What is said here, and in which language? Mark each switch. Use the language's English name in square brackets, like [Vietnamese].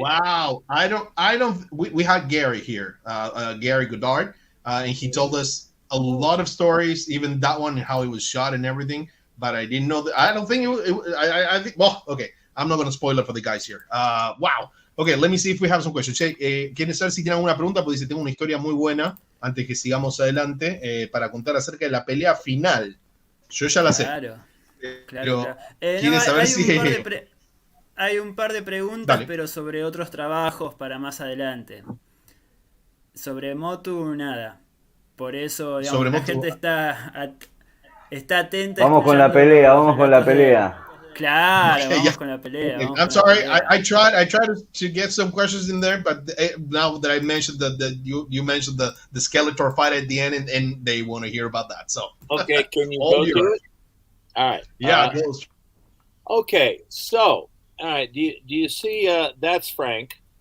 [English] Wow, we had Gary here, Gary Goddard, and he told us a lot of stories, even that one, how he was shot and everything. But I didn't know that. I don't think I think. Well, okay, I'm not going to spoil it for the guys here. Wow. Okay, let me see if we have some questions. [Spanish] ¿Quieren saber si tienen alguna pregunta? Porque dice, tengo una historia muy buena, antes que sigamos adelante, para contar acerca de la pelea final. Yo ya la sé. Claro. ¿Quieren saber si... Hay un par de preguntas, dale, pero sobre otros trabajos para más adelante. Sobre Motu, nada. Por eso, digamos, la gente está atenta. Vamos con la pelea, Claro, okay, vamos con la pelea. [English] Okay. I'm sorry, I tried to get some questions in there, but now that I mentioned you mentioned the Skeletor fight at the end, and they want to hear about that. So okay, can you go to it? All right. Yeah. Okay, so all right. Do you see? That's Frank.